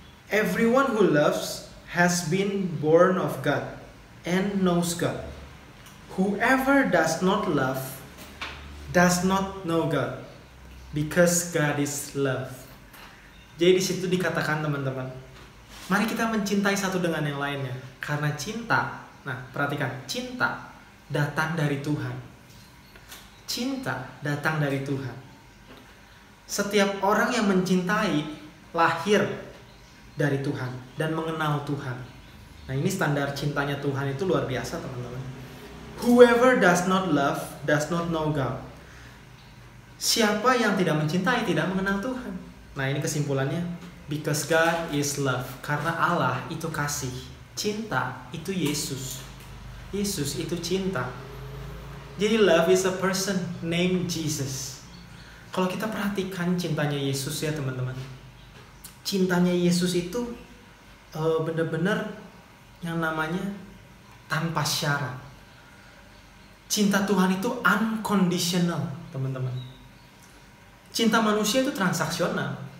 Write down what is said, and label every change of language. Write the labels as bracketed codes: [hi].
[en] Everyone who loves has been born of God and knows God. Whoever does not love does not know God, because God is love." [id] Jadi di situ dikatakan, teman-teman, mari kita mencintai satu dengan yang lainnya. Karena cinta, nah perhatikan, cinta datang dari Tuhan. Cinta datang dari Tuhan. Setiap orang yang mencintai lahir dari Tuhan dan mengenal Tuhan. Nah, ini standar cintanya Tuhan itu luar biasa, teman-teman. [en] Whoever does not love does not know God. [id] Siapa yang tidak mencintai tidak mengenal Tuhan. Nah, ini kesimpulannya. [en] Because God is love. [id] Karena Allah itu kasih. Cinta itu Yesus. Yesus itu cinta. [en] Jadi love is a person named Jesus. [id] Kalau kita perhatikan cintanya Yesus ya, teman-teman. Cintanya Yesus itu benar-benar yang namanya tanpa syarat. Cinta Tuhan itu unconditional, teman-teman. Cinta manusia itu transaksional.